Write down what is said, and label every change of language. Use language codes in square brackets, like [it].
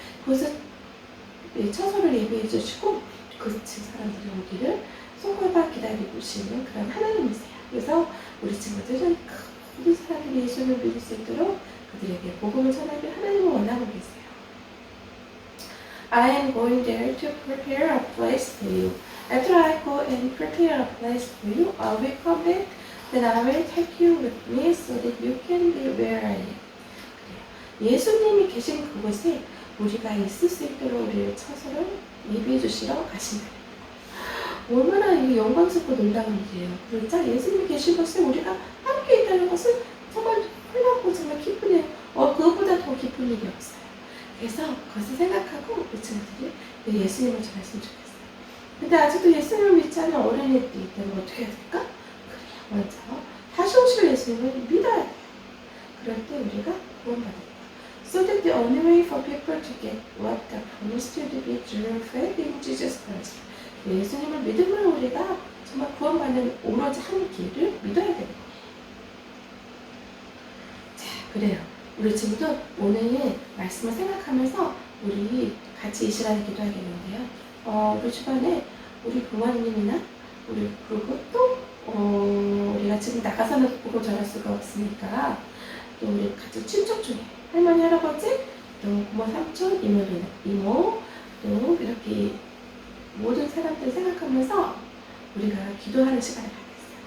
[ko] 그것을 처소를 예비해 주시고 그 사람들이 오기를 손꼽아 기다리고 계시는 그런 하나님이세요. 그래서 우리 친구들은 모든 사람들이 예수를 믿을 수 있도록 그들에게 복음을 전하길 하나님을 원하고 계세요. [en] I am going there to prepare a place for you. After I go and prepare a place for you, I will come back. Then I will take you with me so that you can be where I am. [ko] 예수님이 계신 그곳에 우리가 있을 수 있도록 우리의 처소를 예비해 주시러 가신다. 얼마나 이게 영광스럽고 놀라운 일이에요. 그러자 예수님이 계신 곳에 우리가 함께 있다는 것은 정말 훌륭하고 정말 기쁜 일, 그것보다 더 기쁜 일이 없어요. 그래서 그것을 생각하고 우리 친구들이 예수님을 전했으면 좋겠어요. 근데 아직도 예수님을 믿지 않는 어린이들이 있다면 어떻게 해야 될까? 그래요. 먼저 다시 오실 예수님을 믿어야 돼요. 그럴 때 우리가 구원받을 거예요. [en] So that the only way for people to get what God promised to be through faith in Jesus Christ. [ko] 예수님을 믿음으로 우리가 정말 구원받는 오로지 한 길을 믿어야 되는 거예요. 자, 그래요. 우리 친구들 오늘 말씀을 생각하면서 우리 같이 이 시간에 기도하겠는데요. 우리 주변에 우리 부모님이나 우리 그리고 또 우리가 지금 나가서는 보고 전할 수가 없으니까 또 우리 같은 친척 중에 할머니, 할아버지, 또 부모, 삼촌, 이모, 또 이렇게 모든 사람들 생각하면서 우리가 기도하는 시간을 갖겠어요.